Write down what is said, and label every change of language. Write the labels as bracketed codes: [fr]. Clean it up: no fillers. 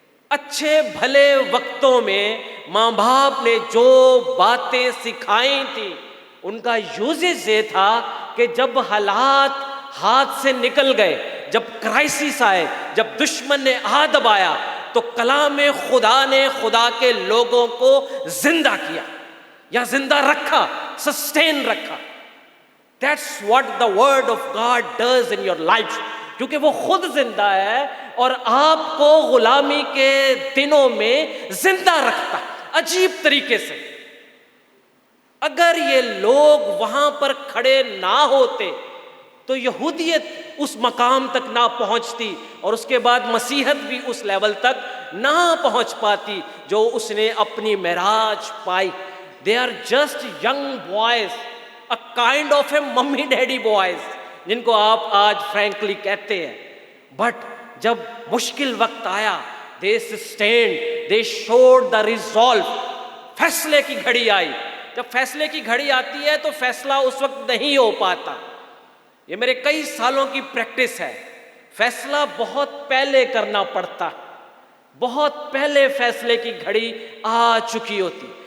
[ur] اچھے بھلے وقتوں میں ماں باپ نے جو باتیں سکھائی تھیں ان کا یوزز یہ تھا کہ جب حالات ہاتھ سے نکل گئے، جب کرائسس آئے، جب دشمن نے آ دبایا، تو کلام خدا نے خدا کے لوگوں کو زندہ کیا یا زندہ رکھا، سسٹین رکھا. [en] That's what the word of God does in your life. [ur] کیونکہ وہ خود زندہ ہے اور آپ کو غلامی کے دنوں میں زندہ رکھتا ہے عجیب طریقے سے. اگر یہ لوگ وہاں پر کھڑے نہ ہوتے تو یہودیت اس مقام تک نہ پہنچتی اور اس کے بعد مسیحت بھی اس لیول تک نہ پہنچ پاتی جو اس نے اپنی معراج پائی. [en] They are just young boys, a kind of a mummy daddy boys, [ur] جن کو آپ آج فرینکلی کہتے ہیں. [en] but [ur] جب مشکل وقت آیا [en] they sustained, they showed the resolve. [ur] فیصلے کی گھڑی آئی. جب فیصلے کی گھڑی آتی ہے تو فیصلہ اس وقت نہیں ہو پاتا. یہ میرے کئی سالوں کی پریکٹس ہے. فیصلہ بہت پہلے کرنا پڑتا, بہت پہلے فیصلے کی گھڑی آ چکی ہوتی.